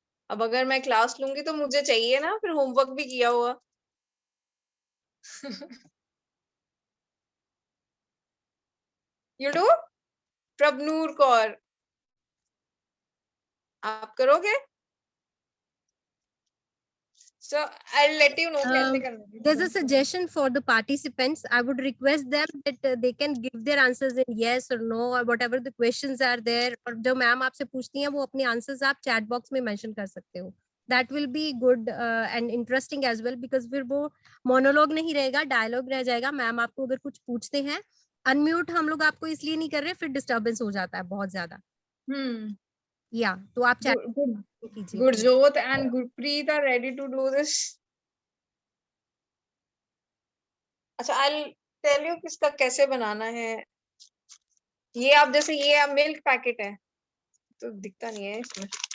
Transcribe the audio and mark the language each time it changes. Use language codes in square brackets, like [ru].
[hi] अब अगर मैं क्लास लूंगी तो मुझे चाहिए ना फिर होमवर्क भी किया हुआ। [en] you do, [hi] प्रभनूर कौर, आप करोगे? [en] so I let you know [hi] कैसे करना [en] There's a [hi] है। [en] suggestion for the participants. I would request them that they can give their answers in yes or no or whatever the questions are there. [hi] और जो ma'am आपसे पूछती हैं वो अपने आंसर्स आप चैट बॉक्स में मेंशन कर सकते हो. [en] That will be good and interesting as well because [hi] फिर वो मोनोलॉग नहीं रहेगा, डायलॉग रह जाएगा. मैम आपको अगर कुछ पूछते हैं, अनम्यूट हम लोग आपको इसलिए नहीं कर रहे, फिर डिस्टर्बेंस हो जाता है बहुत ज्यादा. या तो आप चैट कीजिए please. [en] Gurjot and Gurpreet are ready to do this. [hi] अच्छा, [en] I tell you [hi] किसका कैसे बनाना है। ये आप जैसे ये आप मिल्क पैकेट है तो दिखता नहीं है इसमें।